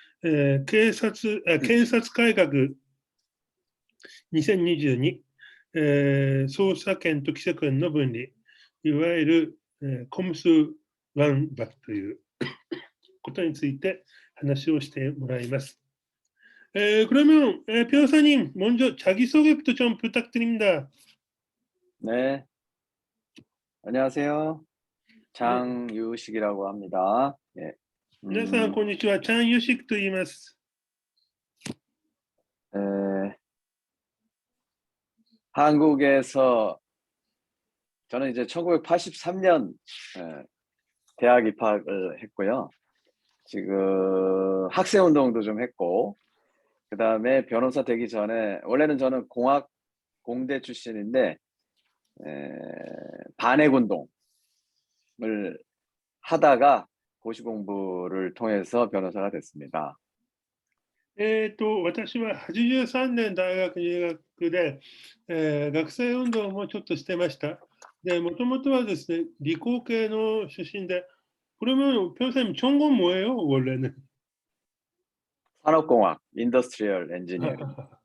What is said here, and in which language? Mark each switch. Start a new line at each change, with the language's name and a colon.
Japanese: 検察改革2022、捜査権と規則権の分離、いわゆる、コムスワンバックということについて話をしてもらいます。
Korean: 그러면 변호사님 먼저 자기소개부터 좀 부탁드립니다. 네, 안녕하세요. 장유식이라고 합니다. 예.
Japanese: 皆さんこんにちは。チャン・ユシクと言います。
Korean: 한국에서 저는 이제 1983년 대학 입학을 했고요. 지금 학생운동도 좀 했고, 그 다음에 변호사 되기 전에 원래는 저는 공대 출신인데 반핵운동을 하다가 고시 공부를 통해서 변호사가 됐습니다.
Japanese: 私は83年大学入学で、学生運動もちょっとしてました。で、もともとはですね、理工系の出身で、
Korean: 그러면 변호사님 전공 뭐예요, 원래는? 산업공학, 인더스트리얼 엔지니어링.